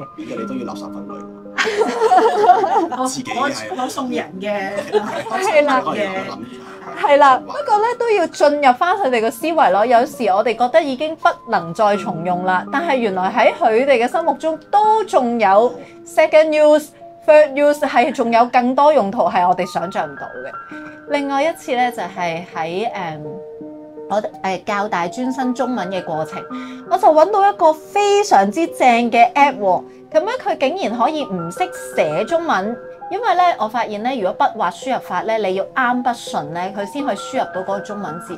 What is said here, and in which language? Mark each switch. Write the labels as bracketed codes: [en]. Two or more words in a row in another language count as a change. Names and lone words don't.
[yue] 變咗你都要垃圾分類，自己係我送人嘅，係啦係啦，不過咧都要進入翻佢哋嘅思維咯。有時我哋覺得已經不能再重用啦，但係原來喺佢哋嘅心目中都仲有 [en] second use、third use， [yue] 係仲有更多用途係我哋想像唔到嘅。另外一次咧就係喺我教大專生中文嘅過程，我就揾到一個非常之正嘅 app 喎。咁咧佢竟然可以唔識寫中文，因為咧我發現咧，如果筆畫輸入法咧，你要啱筆順咧，佢先可以輸入到嗰個中文字。